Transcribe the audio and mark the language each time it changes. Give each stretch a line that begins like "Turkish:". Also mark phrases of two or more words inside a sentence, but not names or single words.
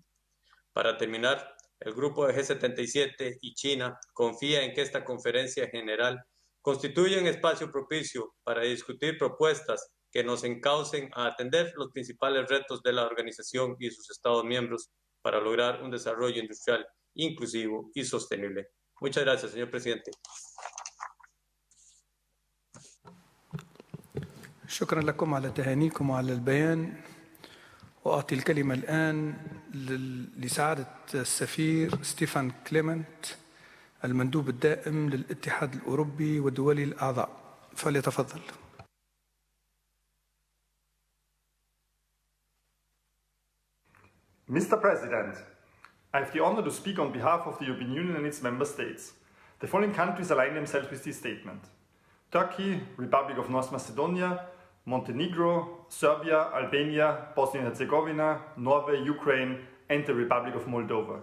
Spanish: Para terminar, el grupo de G77 y China confía en que esta conferencia general constituye un espacio propicio para discutir propuestas que nos encaucen a atender los principales retos de la organización y sus Estados miembros para lograr un desarrollo industrial inclusivo y sostenible. Muchas gracias, señor presidente.
Arabic: شكرا لكم على تهانيكم وعلى البيان. وأعطي الكلمة الآن لسعادة السفير ستيفان كليمنت المندوب الدائم للاتحاد الأوروبي ودول الأعضاء، فليتفضل.
English: Mr. President, I have the honor to speak on behalf of the European Union and its member states. The following countries align themselves with this statement: Turkey, Republic of North Macedonia, Montenegro, Serbia, Albania, Bosnia and Herzegovina, Norway, Ukraine, and the Republic of Moldova.